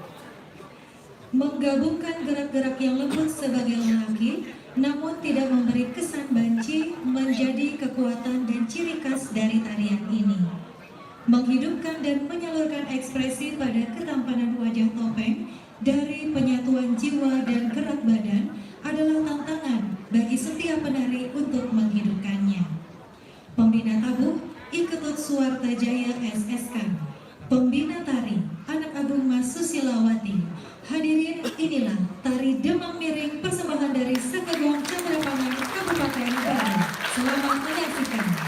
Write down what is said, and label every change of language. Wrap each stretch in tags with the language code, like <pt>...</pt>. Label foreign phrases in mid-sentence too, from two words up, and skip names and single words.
<id>Menggabungkan gerak-gerak yang lembut sebagai lelaki, namun tidak memberi kesan banci, menjadi kekuatan dan ciri khas dari tarian ini. Menghidupkan dan menyalurkan ekspresi pada ketampanan wajah topeng dari penyatuan jiwa dan gerak badan adalah tantangan bagi setiap penari untuk menghidupkannya. Pembina tabuh, Iketut Suwarta Jaya SSK. Pembina tari, Anak Agung Mas Susilawati. Hadirin, inilah tari Demang Miring persembahan dari Sekegong Candrapangan Kabupaten Badung. Selamat menyaksikan.</id>